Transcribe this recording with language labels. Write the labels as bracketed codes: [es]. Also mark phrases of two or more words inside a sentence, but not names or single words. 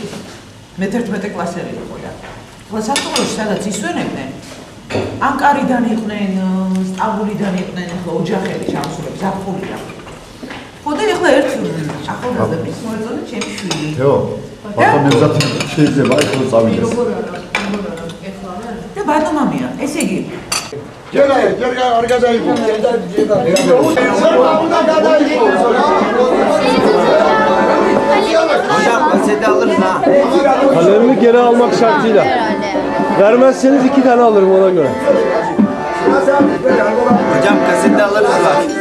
[ka] მე-11 კლასელი იყო და სასწავლოში სადაც ისვენებდნენ ანკარიდან იყვნენ, სტამბულიდან იყვნენ, ახლა ოჯახები ჩამოსულები, ზაფხულიდან. ხო და ახლა ერთ ახალგაზრდების მოეწონა ჩემი შვილი. თეო, ბატონო მეგზათი შეიძლება ახლა წავიდეს. და ბატონო მამია, ესე იგი ჯერა არ გადაიღო. [tr] Kalemimi geri almak şartıyla. Vermezseniz 2 tane alırım ona göre. Hocam kaseti alırız var.